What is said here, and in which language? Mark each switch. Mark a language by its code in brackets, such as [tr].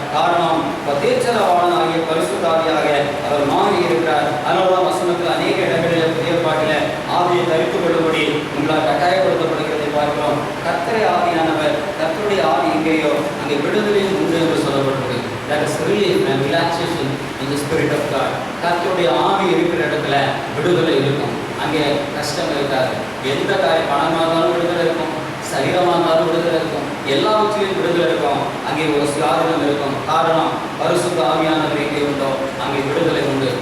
[ta] காரணம், தேர்ச்சரவாளனாகிய பரிசுத்த ஆவியாக அவர் மாறி இருக்கிறார். அதனால்தான் வசனத்தில் அநேக இடங்களில் புதிய ஏற்பாட்டில் ஆவியை தரித்துக் கொள்ளும்படி உங்களால் கட்டாயப்படுத்தப்படுகிறதை பார்க்கிறோம். கர்த்தரை ஆவியானவர், கர்த்தருடைய ஆவி எங்கேயோ அங்கே விடுதலையும் உண்டு என்று சொல்லப்பட்டது. [en] That is relief and relaxation in the spirit of God. [ta] கர்த்தருடைய ஆவி இருக்கிற இடத்துல விடுதலை இருக்கும். அங்கே கஷ்டம் இருக்காது. எந்த காரியம், பணமாக இருந்தாலும் விடுதலை இருக்கும், சரீரமாக இருந்தாலும் விடுதலை இருக்கும், எல்லாவற்றிலும் விடுதலை இருக்கும். அங்கே ஒரு சுயாதீனம் இருக்கும். காரணம், பரிசுத்த ஆவியானவர் எங்கே உண்டோ அங்கே விடுதலை உண்டு.